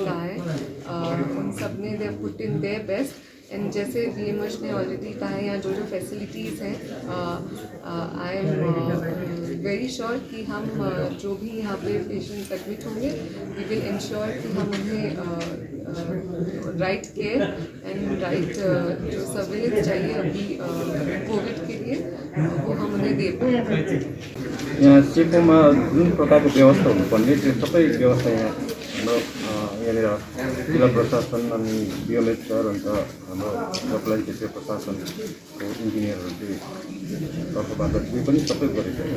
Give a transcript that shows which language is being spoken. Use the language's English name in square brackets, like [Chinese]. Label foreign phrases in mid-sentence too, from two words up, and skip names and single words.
[Hindi] कहा है उन सब ने [English] they put in their best and [Hindi] जैसे VMH ने ऑलरेडी कहा है यहाँ जो जो फैसिलिटीज़ हैं [English] I am very sure [Hindi] कि हम जो भी यहाँ पे [English] patients admit [Hindi] होंगे [English] we will ensure [Hindi] कि हम उन्हें [English] right care and right [Hindi] जो सर्विलेंस चाहिए अभी कोविड के लिए वो हम उन्हें दे पाएँ। [Nepali] यहाँ सेफोमा जुन प्रकारको व्यवस्था हुनुपर्ने त्यो सबै व्यवस्था यहाँ हाम्रो यहाँनिर जिल्ला प्रशासन अनि VMH सर अन्त हाम्रो लोकल क्षेत्रीय प्रशासनको इन्जिनियरहरू चाहिँ तर्फबाट त्यो पनि सबै गरेको छ।